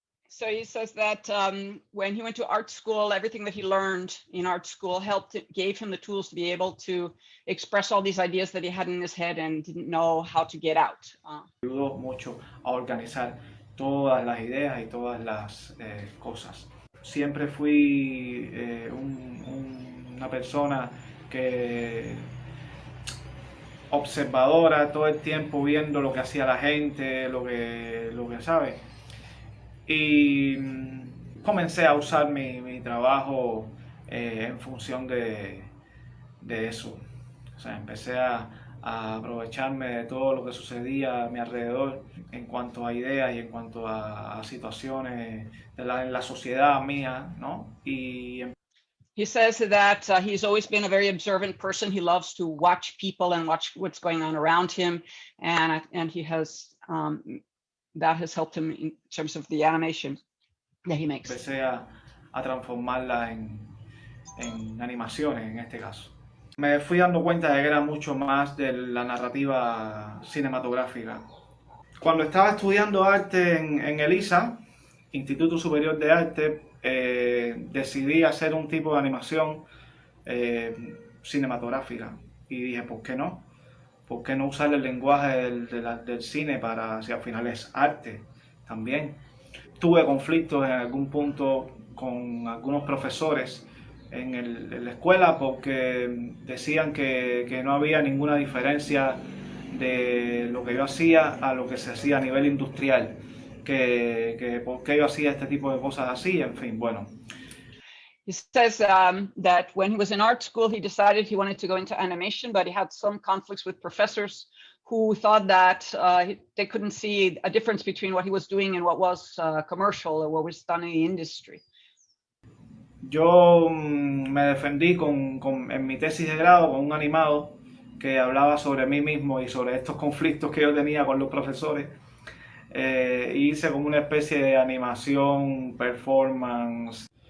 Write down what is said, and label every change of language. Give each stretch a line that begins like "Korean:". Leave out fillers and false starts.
English: So he says that when he went to art school, everything that he learned in art school gave him the tools to be able to express all these ideas that he had in his head and didn't know how to get out.
Spanish: Me ayudó mucho a organizar todas las ideas y todas las cosas. Siempre fui una persona que observadora, todo el tiempo viendo lo que hacía la gente, lo que sabe. Y comencé a usar mi trabajo en función de eso. O sea, empecé a aprovecharme de todo lo que sucedía a mi alrededor en cuanto a ideas y en cuanto a situaciones en la sociedad mía, ¿no?
English: He says that he's always been a very observant person. He loves to watch people and watch what's going on around him, and he has that has helped him in terms of the animation that he makes.
Spanish: Empecé a transformarla en animaciones en este caso. Me fui dando cuenta de que era mucho más de la narrativa cinematográfica. Cuando estaba estudiando arte en ELISA, Instituto Superior de Arte, decidí hacer un tipo de animación cinematográfica y dije, ¿por qué no? ¿Por qué no usar el lenguaje del cine si al final es arte también? Tuve conflictos en algún punto con algunos profesores en la escuela porque decían que no había ninguna diferencia de lo que yo hacía a lo que se hacía a nivel industrial, que por qué yo hacía este tipo de cosas así, en fin, bueno.
English: He says that when he was in art school, he decided he wanted to go into animation, but he had some conflicts with professors who thought that they couldn't see a difference between what he was doing and what was commercial or what was done in the industry.
Spanish: Yo me defendí en mi tesis de grado con un animado que hablaba sobre mí mismo y sobre estos conflictos que yo tenía con los profesores. Hice como una especie de animación, performance.